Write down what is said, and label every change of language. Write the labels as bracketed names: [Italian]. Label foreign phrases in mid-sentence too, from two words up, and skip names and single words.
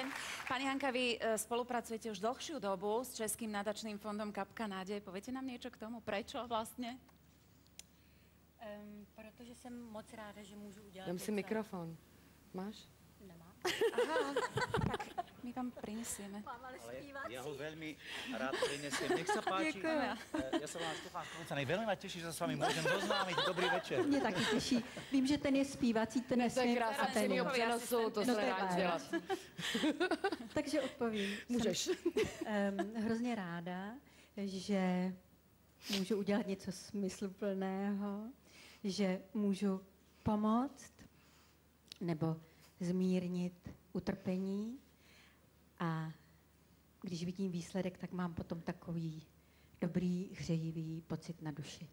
[Slovak] Pani Hanka, vy spolupracujete už dlhšiu dobu s Českým nadačným fondom Kapka nádeje. Poviete nám niečo k tomu? Prečo vlastně? [Czech] Protože jsem moc ráda, že můžu udělat... Dám si mikrofon. Máš? Nemá. [Slovak] Aha, tak my vám prinesieme. [Czech] Mám ale zpívací. [Slovak] Ja ho veľmi rád prinesiem. Nech sa páči. Ďakujem. Ja sa vám Štefán Koncanej veľmi ma teší, že sa s vami môžem zoznámiť. Dobrý večer. [Czech] Mě taky těší. Vím, že ten je zpívací, ten To je nesmím. krása ten přímého je přenosu, to No, se to je nedá fajn. dělat. Takže odpovím. Můžeš. Jsem hrozně ráda, že můžu udělat něco smysluplného, že můžu pomoct nebo zmírnit utrpení a když vidím výsledek, tak mám potom takový dobrý, hřejivý pocit na duši.